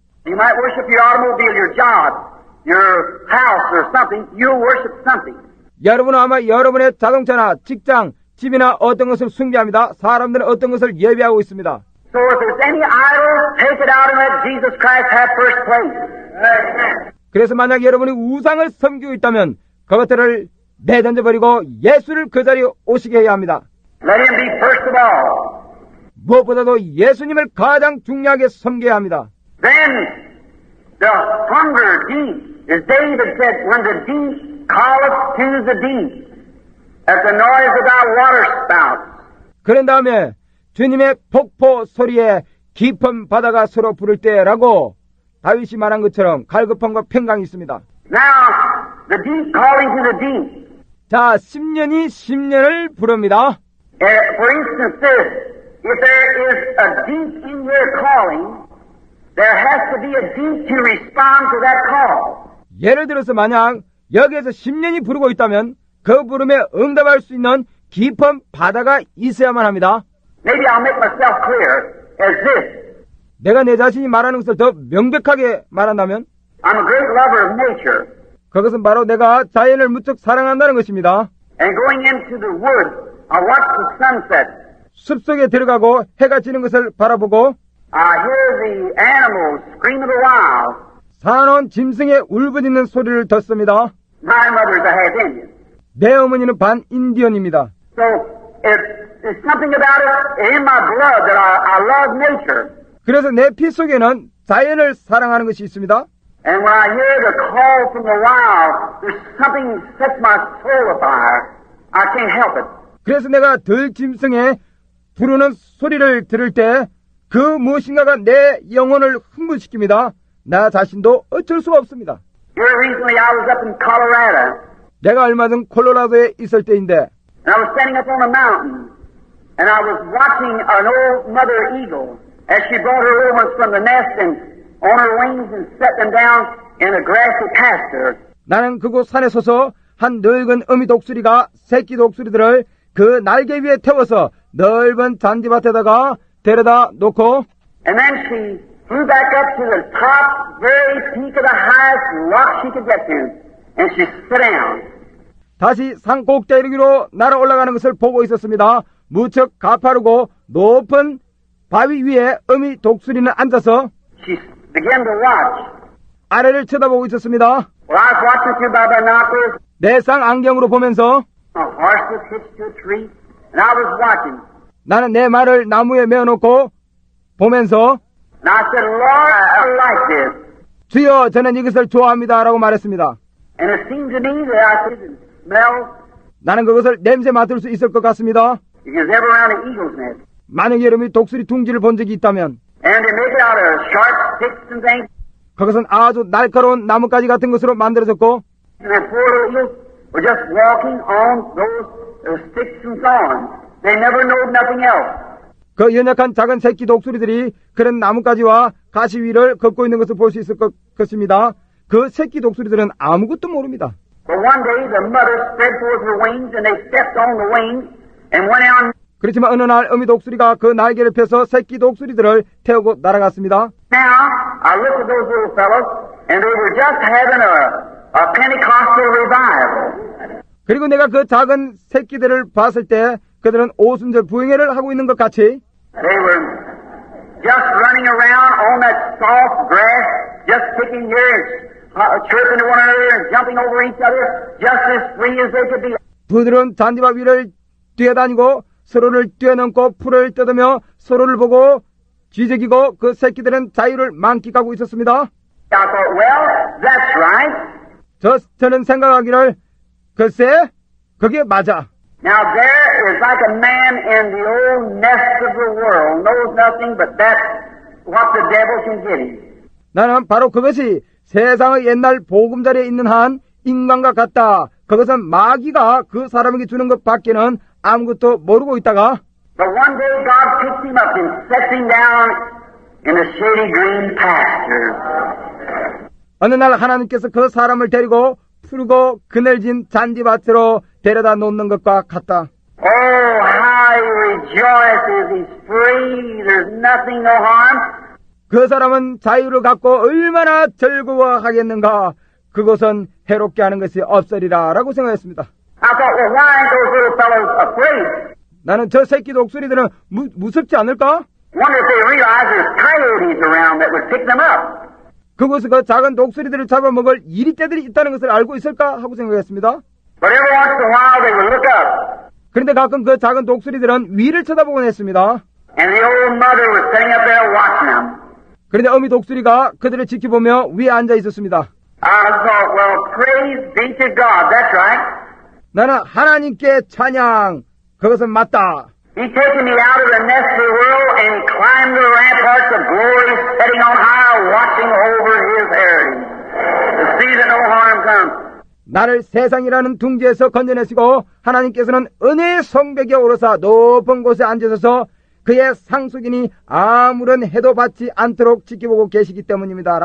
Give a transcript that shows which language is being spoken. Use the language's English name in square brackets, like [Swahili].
[English] You might worship your automobile, your job, your house, or something. You'll worship something. [Korean] 여러분은 아마 여러분의 자동차나 직장, 집이나 어떤 것을 숭배합니다. 사람들은 어떤 것을 예배하고 있습니다. [English] So if there's any idol, take it out and let Jesus Christ have first place. [Korean] 그래서 만약 여러분이 우상을 섬기고 있다면 그것들을 내던져버리고 예수를 그 자리에 오시게 해야 합니다. [English] Let him be first of all. [Korean] 무엇보다도 예수님을 가장 중요하게 섬겨야 합니다. [English] Then the hunger deep, as David said, when the deep calleth to the deep, at the noise of thy water spouts. [Korean] 그런 다음에 주님의 폭포 소리에 깊은 바다가 서로 부를 때라고 다윗이 말한 것처럼 갈급함과 평강이 있습니다. [English] Now, the deep calling to the deep. [Korean] 자, 10년이 10년을 부릅니다. [English] For instance, this, if there is a deep in your calling, there has to be a deep to respond to that call. [Korean] 예를 들어서 만약 여기에서 10년이 부르고 있다면 그 부름에 응답할 수 있는 깊은 바다가 있어야만 합니다. [English] Maybe I'll make myself clear as this. [Korean] 내가 내 자신이 말하는 것을 더 명백하게 말한다면 [English] I'm a great lover of nature. [Korean] 그것은 바로 내가 자연을 무척 사랑한다는 것입니다. [English] And going into the woods, I watch the sunset. [Korean] 숲속에 들어가고 해가 지는 것을 바라보고 [English] I hear the animals scream of the wild. [Korean] 사나운 짐승의 울부짖는 소리를 듣습니다. [English] My mother's a half Indian. [Korean] 내 어머니는 반 인디언입니다. [English] So it's something about it in my blood that I love nature. [Korean] 그래서 내 피 속에는 자연을 사랑하는 것이 있습니다. [English] And when I hear the call from the wild, there's something sets my soul afire. I can't help it. [Korean] 그래서 내가 들짐승의 부르는 소리를 들을 때 그 무엇인가가 내 영혼을 흥분시킵니다. 나 자신도 어쩔 수가 없습니다. [English] Here recently I was up in Colorado, [Korean] 내가 얼마 전 콜로라도에 있을 때인데 [English] and I was standing up on a mountain, and I was watching an old mother eagle as she brought her little ones from the nest and on her wings and set them down in a grassy pasture. [Korean] 나는 그곳 산에 서서 한 늙은 어미 독수리가 새끼 독수리들을 그 날개 위에 태워서 넓은 잔디밭에다가 데려다 놓고 [English] And then she flew back up to the top, very peak of the highest rock she could get to, and she sat down. [Korean] 다시 산 꼭대기 이르기로 날아 올라가는 것을 보고 있었습니다. 무척 가파르고 높은 바위 위에 어미 독수리는 앉아서 [English] She began to watch. [Korean] 아래를 쳐다보고 있었습니다. [English] Well, I was watching through my binoculars. [Korean] 내상 안경으로 보면서 [English] A horse was hitched to a tree, and I was watching. [Korean] 나는 내 말을 나무에 메어놓고 보면서 [English] And I said, Lord, I like this. [Korean] 주여 저는 이것을 좋아합니다 라고 말했습니다. [English] And it seemed to me that I could smell, [Korean] 나는 그것을 냄새 맡을 수 있을 것 같습니다. [English] if you was ever around an eagle's nest. [Korean] 만약에 여러분이 독수리 둥지를 본 적이 있다면 [English] And they make it out of sharp sticks and things. [Korean] 그것은 아주 날카로운 나뭇가지 같은 것으로 만들어졌고 [English] And the poor little eagles were just walking on those sticks and thorns. They never knowed nothing else. [Korean] 그 연약한 작은 새끼 독수리들이 그런 나뭇가지와 가시 위를 걷고 있는 것을 볼 수 있을 것입니다. 그 새끼 독수리들은 아무것도 모릅니다. [English] But one day the mother spread forth her wings and they stepped on the wings and went out. [Korean] 그렇지만 어느 날 어미 독수리가 그 날개를 펴서 새끼 독수리들을 태우고 날아갔습니다. [English] Now, I looked at those little fellows and they were just having a Pentecostal revival. [Korean] 그리고 내가 그 작은 새끼들을 봤을 때 그들은 오순절 부흥회를 하고 있는 것 같이 [English] They were just running around on that soft grass, just kicking here and chirping to one another and jumping over each other, just as free as they could be. [Korean] 부드러운 잔디밭 위를 뛰어다니고 서로를 뛰어넘고 풀을 뜯으며 서로를 보고 쥐저기고 그 새끼들은 자유를 만끽하고 있었습니다. [English] I thought, well, that's right. [Korean] 저는 생각하기를 글쎄 그게 맞아. [English] Now there is like a man in the old nest of the world, knows nothing but that's what the devil can get him. [Korean] 나는 바로 그것이 세상의 옛날 보금자리에 있는 한 인간과 같다. 그것은 마귀가 그 사람에게 주는 것 밖에는 아무것도 모르고 있다가 [English] But one day God picks him up and sets him down in a shady green pasture. [Korean] 어느 날 하나님께서 그 사람을 데리고 푸르고 그늘진 잔디밭으로 데려다 놓는 것과 같다. [English] Oh, how he rejoices, he's free, there's nothing, no harm. [Korean] 그 사람은 자유를 갖고 얼마나 즐거워하겠는가. 그것은 해롭게 하는 것이 없으리라 라고 생각했습니다. [English] I thought, well, why aren't those little fellows afraid? [Korean] 나는 저 새끼 독수리들은 무섭지 않을까? [English] Wonder if they realize there's coyotes around that would pick them up. [Korean] 그곳에 그 작은 독수리들을 잡아먹을 이리떼들이 있다는 것을 알고 있을까 하고 생각했습니다. [English] But every once in a while they would look up. [Korean] 그런데 가끔 그 작은 독수리들은 위를 쳐다보곤 했습니다. [English] And the old mother was sitting up there watching them. [Korean] 그런데 어미 독수리가 그들을 지켜보며 위에 앉아 있었습니다. [English] I thought, well, praise be to God, that's right. [Korean] 나는 하나님께 찬양, 그것은 맞다. [English] He taken me out of the nest of the world and he climbed the ramparts of glory, sitting on high, watching over his heritage, to see that no harm comes. [Korean] 나를 세상이라는 둥지에서 건져내시고 하나님께서는 은혜의 성벽에 오르사 높은 곳에 앉으셔서 그의 상속인이 아무런 해도 받지 않도록 지켜보고 계시기 때문입니다.